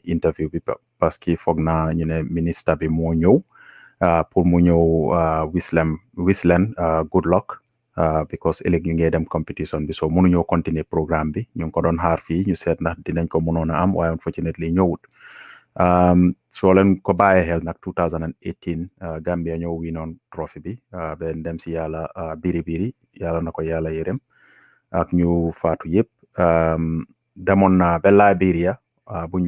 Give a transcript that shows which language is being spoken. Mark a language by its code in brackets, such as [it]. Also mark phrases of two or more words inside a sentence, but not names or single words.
[wo] interview bi parce que foog na ñu ne ministre bi moo ñëw pour mu ñëw wislen [en] good luck because [wo] ëllëg ñu ngi dem competition bi so mënuñoo [fr] continuer programme [wo] bi ñu ngi ko doon xaar fii ñu seet ndax dinañ ko mënoon a am waaye unfortunately ñëwut soo leen ko bàyyee xel nag 2018 Gambia ñëw winoon trophy bi ben dem si yàlla biri yàlla na ko yàlla yërëm ak ñu faatu yëpp demoon na ba Liberia buñ